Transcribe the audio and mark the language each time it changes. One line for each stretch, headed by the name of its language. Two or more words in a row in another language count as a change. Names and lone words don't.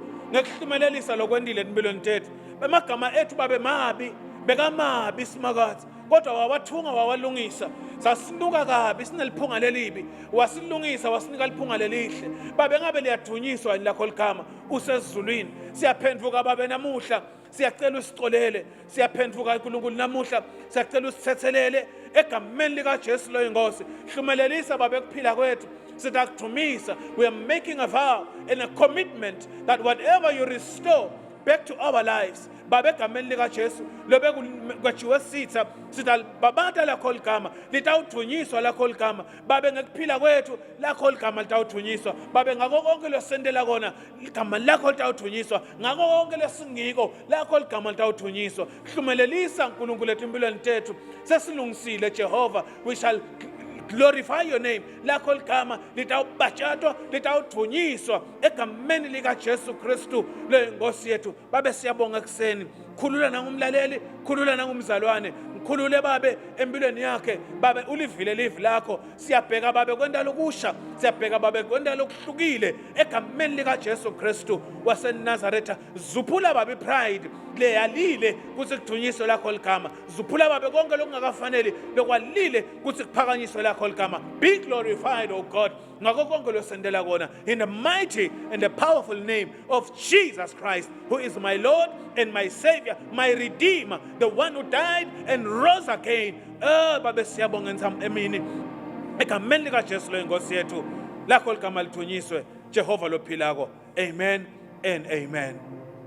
Swati: ngekuhlumelelisa lokwendile empilweni tethu bemagama ethu babe mabi bekamabi simakathe kodwa wawathunga wawalungisa sasinuka kabi sineliphunga lelibi wasilungisa wasinika liphunga lelihle babe ngabe liyathunyiswa lakho ligama usezulwini siyaphendvuka babe namuhla siyacela usixolele siyaphendvuka uNkulunkulu namuhla siyacela usithethelele egameni lika Jesu lo ingosi hlumelelisa babe kuphila kwethu sitakthumisa
English: we are making a vow and a commitment that whatever you restore back to our lives
Swati: babe egameni lika Jesu lobe kwajiwe sitha sitalibabata lakho ligama litawuthunyiswa lakho ligama babe ngekuphila kwethu lakho ligama litawuthunyiswa babe ngako konke losendela kona igama lakho litawuthunyiswa ngako konke lesingiko lakho ligama litawuthunyiswa hlumelelisa uNkulunkulu lethu empilweni tethu sesilungisile Jehova
English: we shall glorify your name
Swati: lakho ligama litawubhatshwa litawuthunyiswa egameni lika Jesu Kristu le Nkosi yethu babe siyabonga ekseni khulula nangumlaleli khulula nangumzalwane umkhulule babe empilweni yakhe babe ulivile livi lakho siyabheka babe kwendalo kusha siyabheka babe kwendalo kuhlukile egameni lika Jesu Kristu waseNazaretha zuphula babe pride leyalile kuthi kudunyiswe lakho ligama zuphula babe konke lokungakafanele lokwalile kuthi kuphakanyiswe lakho ligama
English: be glorified O God
Swati: ngakho konke losendela kona
English: in the mighty and the powerful name of Jesus Christ who is my Lord and my Savior my Redeemer the one who died and rose again
Swati: babe siyabonga emini egameni lika Jesu lo inkosi yethu lakho ligama lithunyiswe Jehova lophilako
English: amen and amen.